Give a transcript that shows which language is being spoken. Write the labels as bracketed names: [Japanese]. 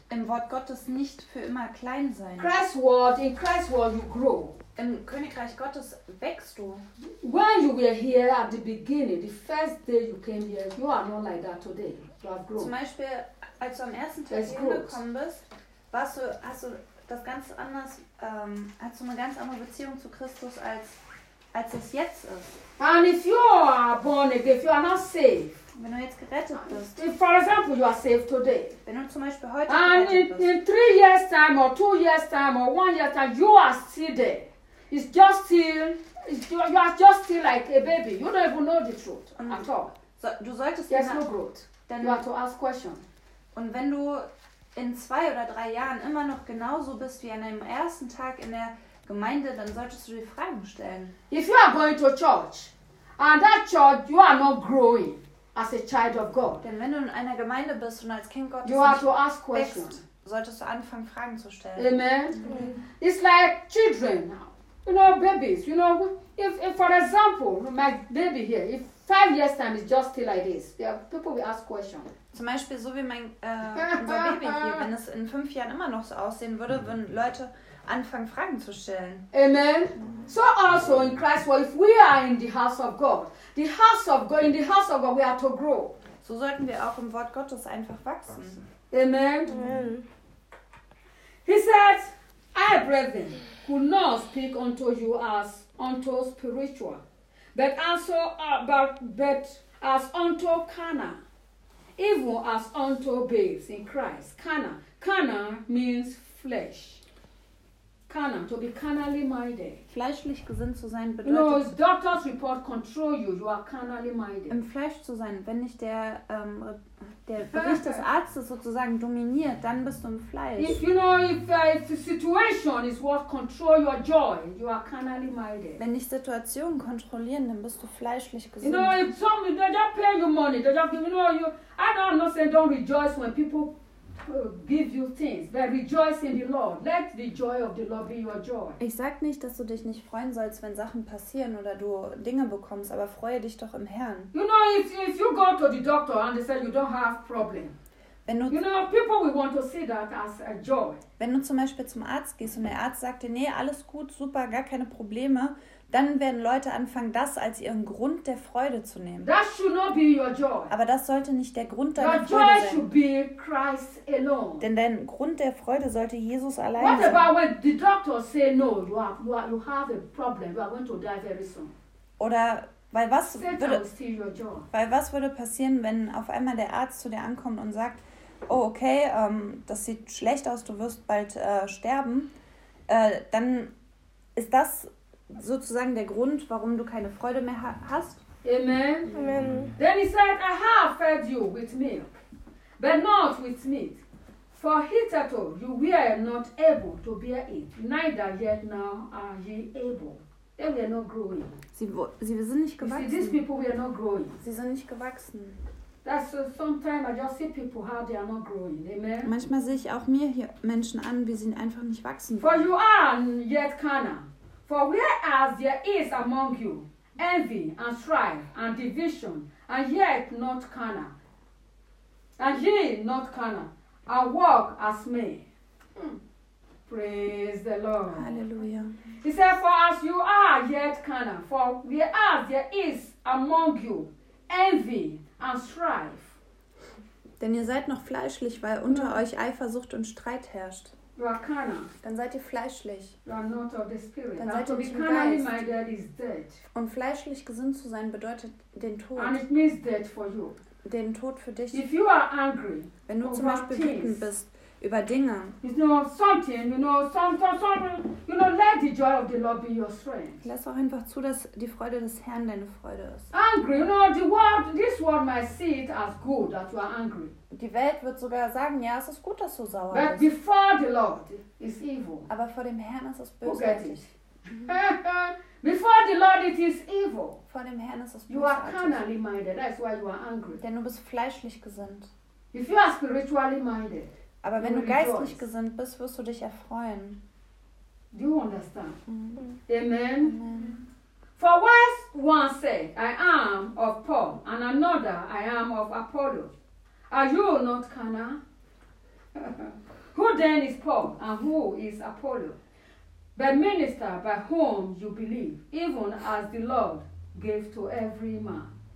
[German] Im Wort Gottes nicht für immer klein sein. [English] In Christ's world you grow. [German] Im Königreich Gottes wächst du. [English] When you were here at the beginning, the first day you came here, you are not like that today. You have grown. [German] Zum Beispiel, als du am ersten Tag hingekommen bist, hast du eine ganz andere Beziehung zu Christus als es jetzt ist. [English] And if you are born again, if you are not saved. [German] Wenn du jetzt gerettet bist. [English] If, for example, you are saved today. [German] Wenn du zum Beispiel heute [English] and [German] gerettet [English] in, [German] bist. [English] In 3 years time or 2 years time or 1 year time, you are still there. You are just still like a baby. You don't even know the truth at all. [German] So, du solltest [English] there's no growth. Then you have to ask questions. [German] Und wenn du in 2 oder 3 Jahren immer noch genauso bist wie an deinem ersten Tag in der Gemeinde, dann solltest du dir Fragen stellen. [English] If you are going to church, and that church you are not growing as a child of God. [German] Denn wenn du in einer Gemeinde bist und als Kind Gottes [English] you have to ask questions. [German] Wächst, solltest du anfangen Fragen zu stellen. [English] Amen. Mm-hmm. It's like children now. You know, babies, you know, if for example, my baby here, if 5 years time is just still like this, yeah, people will ask questions. [German] Zum Beispiel so wie unser Baby hier, wenn es in 5 Jahren immer noch so aussehen würde, würden Leute anfangen, Fragen zu stellen. Amen. [English] So also in Christ's world, if we are in the house of God, in the house of God, we are to grow. [German] So sollten wir auch im Wort Gottes einfach wachsen. Amen. Amen. [English] He says, I, brethren, could not speak unto you as unto spiritual, but also but as unto carnal, even as unto babes in Christ. Carnal means flesh. Carnal, to be carnally minded. [German] Fleischlich gesinnt zu sein bedeutet. [English] No, his doctor's report control you. You are carnally minded. [German] Im Fleisch zu sein. Wenn nicht der Bericht des Arztes sozusagen dominiert, dann bist du im Fleisch. [English] If you know if the situation is what control your joy, you are carnally minded. [German] Wenn nicht Situationen kontrollieren, dann bist du fleischlich gesinnt. [English] You know if somebody they don't pay you money, they don't give you. I don't know. Say don't rejoice when people give you things, but rejoice in the Lord. Let the joy of the Lord be your joy. [German] Ich sag nicht, dass du dich nicht freuen sollst, wenn Sachen passieren oder du Dinge bekommst, aber freue dich doch im Herrn. [English] You know, if you go to the doctor and they say you don't have problem. [German] Wenn du, [English] you know, people will want to see that as a joy. [German] Wenn du zum Beispiel zum Arzt gehst und der Arzt sagt dir, nee, alles gut, super, gar keine Probleme, dann werden Leute anfangen, das als ihren Grund der Freude zu nehmen. [English] That should not be your joy. [German] Aber das sollte nicht der Grund deiner [English] your [German] Freude [English] joy [German] sein. [English] Should be Christ alone. [German] Denn dein Grund der Freude sollte Jesus allein [English] what [German] sein. [English] What about when the doctors say no, you have a problem, you are going to die very soon. [German] Oder weil was würde passieren, wenn auf einmal der Arzt zu dir ankommt und sagt, oh okay, das sieht schlecht aus, du wirst bald sterben, dann ist das sozusagen der Grund, warum du keine Freude mehr hast. Amen. Amen. [English] Then he said, I have fed you with milk, but not with meat. For hitherto you were not able to bear it, neither yet now are ye able. They were not growing. [German] Sie sind nicht gewachsen. [English] See, these people were not growing. [German] Sie sind nicht gewachsen. [English] That's sometimes I just see people how they are not growing. Amen. [German] Manchmal sehe ich auch mir hier Menschen an, wie sie einfach nicht wachsen. [English] For you are yet carnal. For whereas there is among you envy and strife and division, and yet not carnal, and ye not carnal, and walk as men. Praise the Lord. Hallelujah. He said, for as you are yet carnal, for whereas there is among you envy and strife. [German] Denn ihr seid noch fleischlich, weil unter euch Eifersucht und Streit herrscht. [English] You are carnal. [German] Dann seid ihr fleischlich. [English] You are not of the spirit. [German] Dann seid ihr nicht [English] carnal, [German] im Geist. [English] My dad is dead. [German] Und fleischlich gesund zu sein bedeutet den Tod. [English] And it means dead for you. [German] Den Tod für dich. [English] If you are angry, [German] wenn du zum Beispiel wütend bist, über Dinge. Lass auch einfach zu, dass die Freude des Herrn deine Freude ist. [English] Angry, you know, this world might see it as good that you are angry. [German] Die Welt wird sogar sagen, ja, es ist gut, dass du sauer bist. [English] But before the Lord is evil. [German] Aber vor dem Herrn ist es bösartig. [English] Before the Lord it is evil. [German] Vor dem Herrn ist es bösartig. [English] You are carnally minded, that's why you are angry. [German] Denn du bist fleischlich gesinnt. [English] If you are spiritually minded. [German] Aber wenn du geistlich gesinnt bist, wirst du dich erfreuen. [English] Do you understand? Mm-hmm. Amen. Amen. For what one say, I am of Paul, and another, I am of Apollo. Are you not Cana? Who then is Paul, and who is Apollo? But minister by whom you believe, even as the Lord gave to every man.